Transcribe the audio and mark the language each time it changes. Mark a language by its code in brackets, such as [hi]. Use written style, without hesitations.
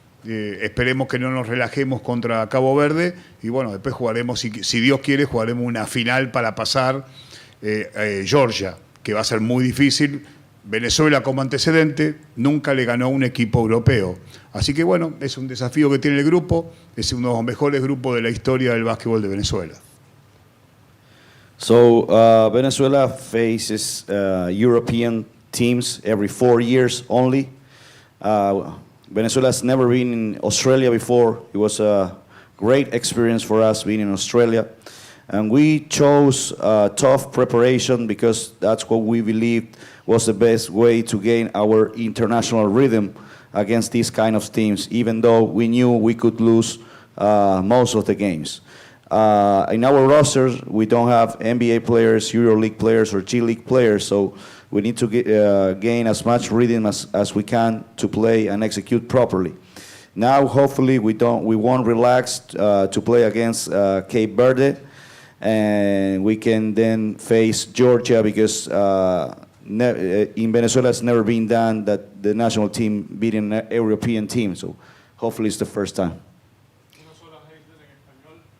[es] Esperemos que no nos relajemos contra Cabo Verde y bueno, después jugaremos, si Dios quiere, jugaremos una final para pasar Georgia, que va a ser muy difícil. Venezuela, como antecedente, nunca le ganó a un equipo europeo. Así que bueno, es un desafío que tiene el grupo, es uno de los mejores grupos de la historia del básquetbol de Venezuela. [en] So Venezuela faces European teams every 4 years only. Venezuela has never been in Australia before. It was a great experience for us being in Australia. And we chose tough preparation because that's what we believed was the best way to gain our international rhythm against these kind of teams, even though we knew we could lose most of the games. In our rosters, we don't have NBA players, EuroLeague players, or G League players, so we need to gain as much rhythm as we can to play and execute properly. Now, hopefully, we won't relax to play against Cape Verde, and we can then face Georgia because in Venezuela it's never been done that the national team beating an European team, so hopefully it's the first time. [es] Una sola Heisler en español.